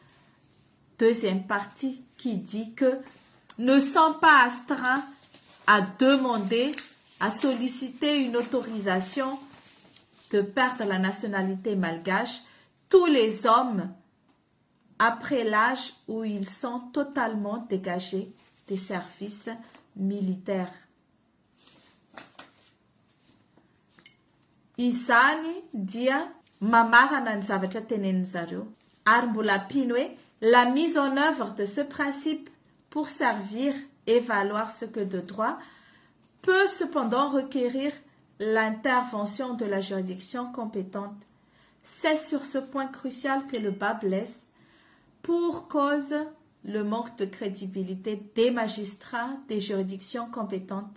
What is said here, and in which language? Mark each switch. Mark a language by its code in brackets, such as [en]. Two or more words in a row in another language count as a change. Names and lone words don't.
[fr] deuxième partie, qui dit que ne sont pas astreints à demander, à solliciter une autorisation de perdre la nationalité malgache tous les hommes après l'âge où ils sont totalement dégagés des services militaires. [mg] Izany dia mamarana ny zavatra tenenin zareo. Ary mbola pino hoe [fr] la mise en œuvre de ce principe pour servir et valoir ce que de droit peut cependant requérir l'intervention de la juridiction compétente. C'est sur ce point crucial que le bas blesse, pour cause le manque de crédibilité des magistrats des juridictions compétentes.